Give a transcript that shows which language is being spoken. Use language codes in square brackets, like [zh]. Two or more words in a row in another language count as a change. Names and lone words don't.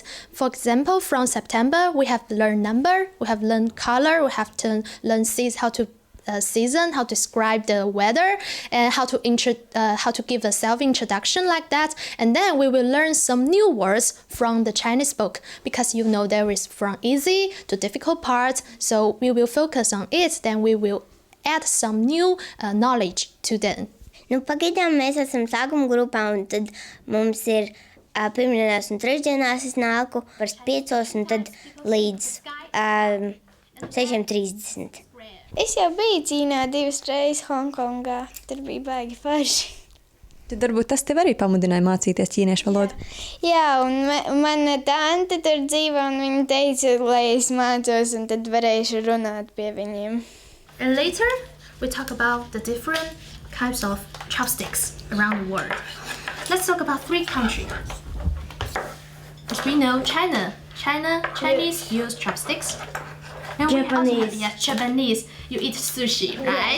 [en] For example, from September, we have learned number, we have learned color, we have to learn how to season, how to describe the weather, and how to give a self-introduction like that. And then we will learn some new words from the Chinese book because you know there is from easy to difficult parts. So we will focus on it. Then we will add some new knowledge to them. [lv] Nu, pagaidām mēs esam sākuma grupā, un tad mums ir pirmdienās un trešdienās es nāku par 5 un tad līdz 6:30. Es jau biju Ķīnā 2 reizes Hongkongā. Tur bija baigi forši. Tad varbūt tas tev arī pamudināja mācīties ķīniešu valodu. Jā, un mana tante tur dzīvo, un viņa teica, lai es mācos, un tad varēšu runāt pie viņiem. [en] And later, we talk about the different types of chopsticks around the world. Let's talk about 3 countries. As we know, Chinese use chopsticks. And Japanese. Japanese. You eat sushi, right?